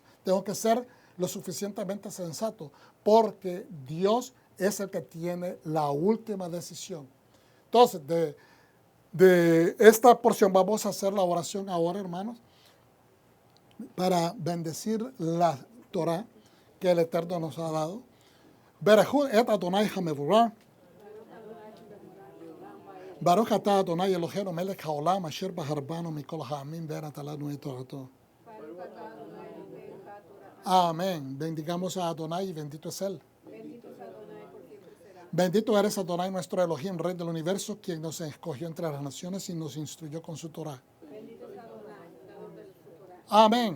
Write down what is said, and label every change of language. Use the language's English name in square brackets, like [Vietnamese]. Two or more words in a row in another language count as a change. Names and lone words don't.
[Spanish] Tengo que ser lo suficientemente sensato, porque Dios es el que tiene la última decisión. Entonces, de esta porción vamos a hacer la oración ahora, hermanos, para bendecir la Torah que el Eterno nos ha dado. [Hebrew] ברכו את אדוני המבורך. ברוך אתה אדוני אלוהינו מלך העולם אשר בחר בנו מכל העמים ונתן לנו את תורתו. [Spanish] Amén. Bendigamos a Adonai y bendito es Él. Bendito eres Adonai, nuestro Elohim, Rey del universo, quien nos escogió entre las naciones y nos instruyó con su Torah. Amén.